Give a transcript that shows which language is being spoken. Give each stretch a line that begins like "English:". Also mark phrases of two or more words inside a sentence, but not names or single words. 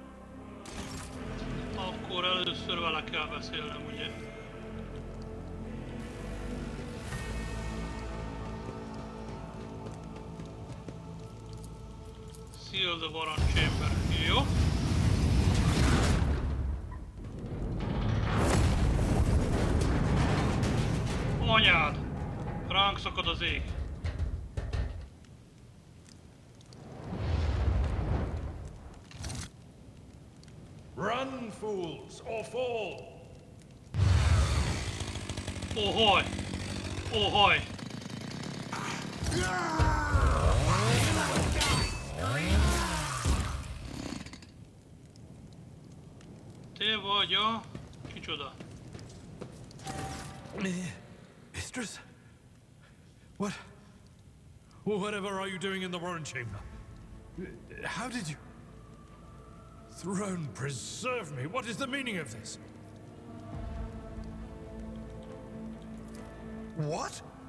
Hungarian: Akkor először vele kell beszélnem, ugye?
English: Seal the warrant chamber.
Hungarian: Jó? Anyád! Ránk szakad az ég.
English: Run, fools, or fall!
Hungarian: Ohoj! Ohoj! Te vagy a... kicsoda?
English: Mistress? What? Whatever are you doing in the warrant chamber? How did you... Throne preserve me! What is the meaning of this? What?